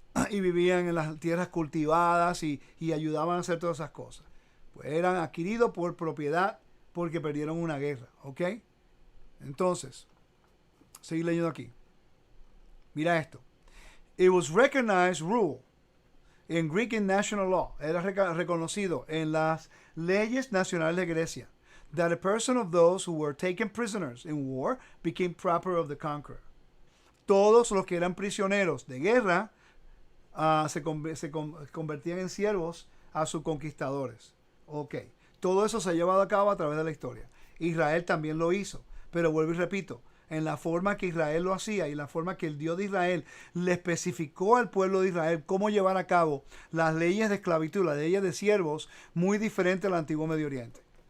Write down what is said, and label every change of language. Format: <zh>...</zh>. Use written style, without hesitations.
<es>Y vivían en las tierras cultivadas y ayudaban a hacer todas esas cosas. Pues eran adquiridos por propiedad porque perdieron una guerra, ¿ok? Entonces, seguir leyendo aquí. Mira esto.</es> <en>It was recognized rule in Greek and national law.</en> <es>Era reconocido en las leyes nacionales de Grecia</es> <en>that a person of those who were taken prisoners in war became property of the conqueror.</en> <es>Todos los que eran prisioneros de guerra se convertían en siervos a sus conquistadores. Ok. Todo eso se ha llevado a cabo a través de la historia. Israel también lo hizo. Pero vuelvo y repito, en la forma que Israel lo hacía y la forma que el Dios de Israel le especificó al pueblo de Israel cómo llevar a cabo las leyes de esclavitud, las leyes de siervos, muy diferente al antiguo Medio Oriente.</es>